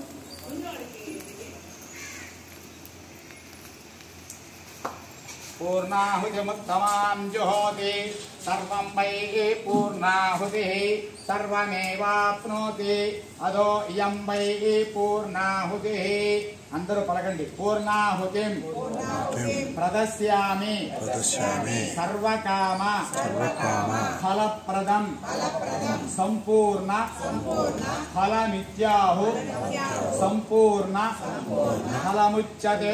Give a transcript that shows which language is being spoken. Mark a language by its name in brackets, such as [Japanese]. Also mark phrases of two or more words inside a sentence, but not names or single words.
[Sanskrit] पूर्णाहुतिमुत्तमां जुहोति सर्वं वै पूर्णाहुतिः सर्वमेवाप्नोति अधो इयं वै पूर्णाहुतिः. [Telugu] అందరూ పలకండి. [Sanskrit] పూర్ణాహుతిం ప్రదస్యామి సర్వకామ ఫలప్రదం సంపూర్ణ ఫలమిత్యాహు సంపూర్ణ ఫలముచ్యతే.